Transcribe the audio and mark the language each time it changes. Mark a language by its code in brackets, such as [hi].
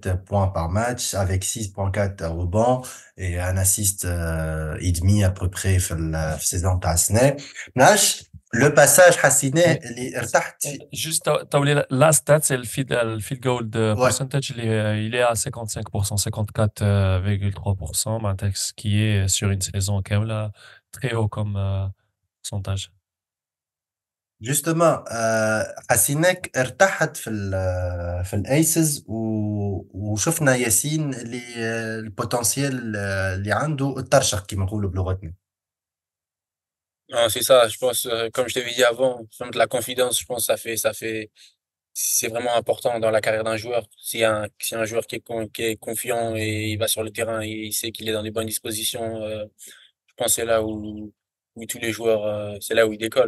[fr] points par match avec 6.4 rebonds et un assist et demi à peu près [ar] في السيزون تاع السنة نعرفش لو باساج حسيناه [fr] Mais [ar] اللي ارتحت فيه. [fr] juste, t'as oublié la stat, c'est le field goal de Ouais. percentage, il est à 55%, 54,3%, ce qui est sur une saison quand même là, très haut comme pourcentage. [ar] جوستومون حسيناك ارتحت في الايسز وشفنا ياسين اللي البوتنسيال اللي عنده الترشح كما نقولوا بلغتنا. [fr] Non, c'est ça, je pense, comme je t'avais dit avant, la confidence, je pense, c'est vraiment important dans la carrière d'un joueur. Si un joueur qui est confiant et il va sur le terrain et il sait qu'il est dans des bonnes dispositions, je pense que c'est là où tous les joueurs, c'est là où ils décollent.